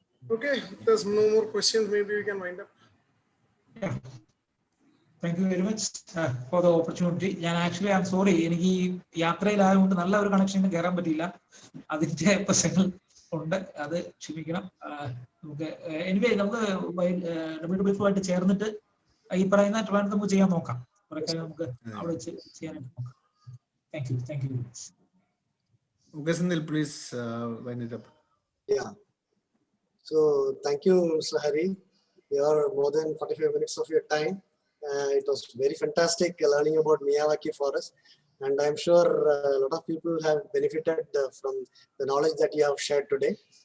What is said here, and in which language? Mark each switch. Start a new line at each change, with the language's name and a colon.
English: Okay, if there's no more questions, maybe we can wind up. Yeah. Thank you very much for the opportunity.
Malayalam: ഞാൻ actually
English: I am sorry,
Malayalam: എനിക്ക് ഈ യാത്രയിലായതുകൊണ്ട് നല്ല ഒരു കണക്ഷന് കയറാൻ പറ്റിയില്ല. അതിന്റെ പ്രശ്നങ്ങൾ ഉണ്ട്, അത് ക്ഷമിക്കണം. നമുക്ക് എനിവേ നമുക്ക് WWF ചേർന്നിട്ട് ഈ പറയുന്ന ട്രാൻസ് നമുക്ക് ചെയ്യാൻ നോക്കാം. നമുക്ക് അവിടെ വെച്ച് ചെയ്യാനായിട്ട് നോക്കാം.
English: Thank you very much. Okay, Sandil, please wind it up. Yeah. So thank you, Mr. Hari. You are more than 45 minutes of your time. It was very fantastic learning about Miyawaki forest, and I'm sure a lot of people have benefited from the knowledge that you have shared today.